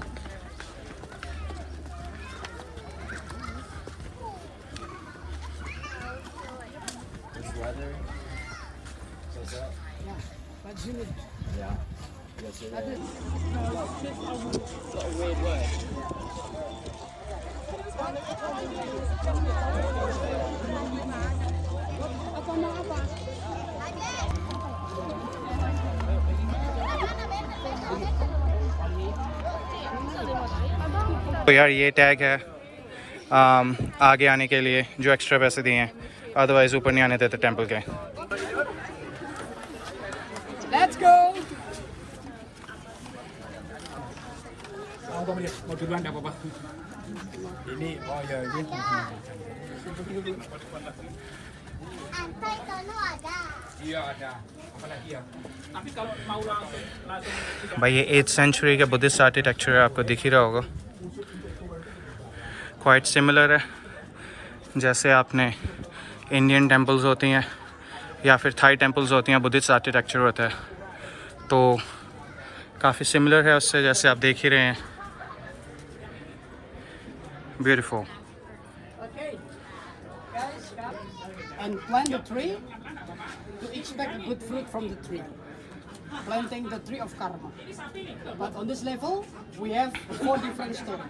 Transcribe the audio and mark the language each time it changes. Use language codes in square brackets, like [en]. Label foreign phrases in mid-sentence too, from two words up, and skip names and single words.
[en] It's leather. So is that? yeah, but you need Yeah. Yes, it is. Got a weird word. [hi] तो यार ये टैग है आगे आने के लिए जो एक्स्ट्रा पैसे दिए हैं, अदरवाइज ऊपर नहीं आने देते टेंपल के। [en] Let's go. [id] Mau duluan enggak apa-apa. Ini, oh ya ini. Iya ada. Apalagi ya. Tapi kalau mau langsung [hi] भाई ये 8th सेंचुरी का [en] Buddhist architecture [hi] है, आपको दिख ही रहा होगा। [en] quite similar [hi] है जैसे आपने [en] Indian temples [hi] होती हैं या फिर [en] Thai temples [hi] होती हैं, [en] Buddhist architecture [hi] होता है, तो काफ़ी सिमिलर है उससे, जैसे आप देख ही रहे हैं। [en] ब्यूटीफुल। Okay, guys, come and plant the tree to expect good fruit from the tree. Planting the tree of karma. But on this level, we have 4 different stories.